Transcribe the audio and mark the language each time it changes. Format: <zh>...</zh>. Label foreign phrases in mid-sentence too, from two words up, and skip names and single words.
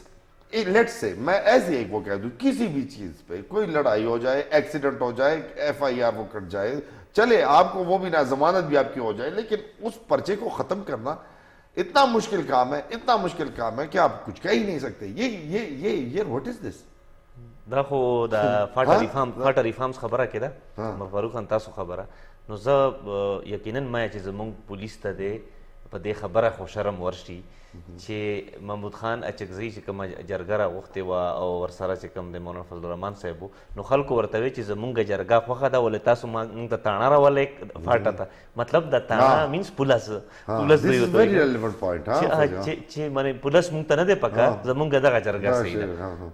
<ur>لیٹ سے میں ایسے ایک وہ کہہ دوں, کسی بھی چیز پہ کوئی لڑائی ہو جائے, ایکسیڈنٹ ہو جائے, FIR وہ کٹ جائے, چلے آپ کو وہ بھی نہ, ضمانت بھی آپ کی ہو جائے, لیکن اس پرچے کو ختم کرنا اتنا مشکل کام ہے, اتنا مشکل کام ہے کہ آپ کچھ کہہ ہی نہیں سکتے.</ur> <en>یہ what is this?</en> <ps>دا خو دا</ps> <en>FATA reforms</en> <ps>خبره کېده فاروق خان, تاسو خبره نو زه یقینا ما چې زمونږ پولیس ته دی په دې خبره خو شرم ورشي چې محمود خان اچکزي چې کومه جرګه راغوښتې وه او ورسره چې کوم دی مولانا فضل الرحمن صاحب و, نو خلکو ورته وی چې زمونږ جرګه خوښه ده, ولې تاسو موږ ته تاڼه راولئ فاټه ته, مطلب د تاڼه مینس پولس دوی چې مانې پولس موږ ته نه دی پکار, زمونږ دغه جرګه صحیح ده.</ps>